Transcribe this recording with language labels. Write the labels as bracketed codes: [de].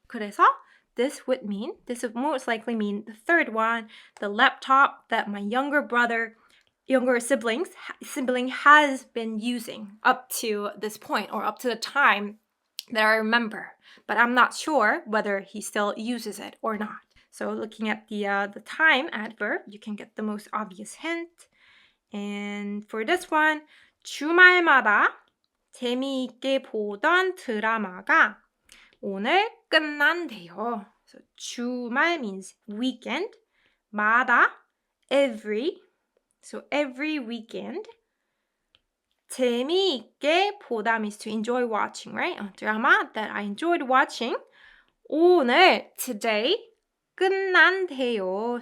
[ko] 그래서 [en] this would most likely mean the third one, the laptop that my younger sibling has been using up to this point or up to the time that I remember. But I'm not sure whether he still uses it or not. So looking at the time adverb, you can get the most obvious hint. And for this one, [ko] 주말마다 재미있게 보던 드라마가 오늘 끝난대요. [en] So 주말 means weekend. 마다, every. So every weekend. [ko] 재미있게 보다 [en] means to enjoy watching, right? A drama that I enjoyed watching. [ko] 오늘, today. 끝난대요.